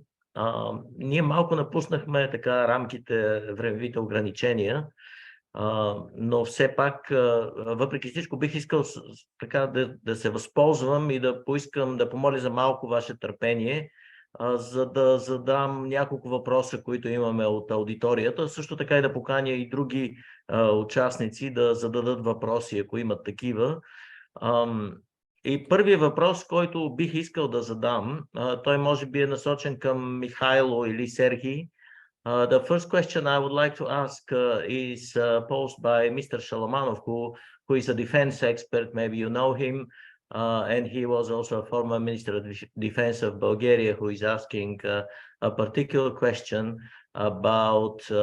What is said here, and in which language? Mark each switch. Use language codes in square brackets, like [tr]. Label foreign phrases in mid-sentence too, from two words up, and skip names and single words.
[bg] Ние малко напуснахме така рамките, времевите ограничения, но все пак, въпреки всичко, бих искал така да се възползвам и да поискам да помоля за малко ваше търпение, за да задам няколко въпроса, които имаме от аудиторията. Също така и да поканя и други участници да зададат въпроси, ако имат такива. И първият въпрос, който бих искал да задам, той може би е насочен към Михайло или Сергий. [en] The first question I would like to ask is posed by Mr. Shalamanov, who is a defense expert. Maybe you know him, and he was also a former Minister of Defense of Bulgaria, who is asking a particular question about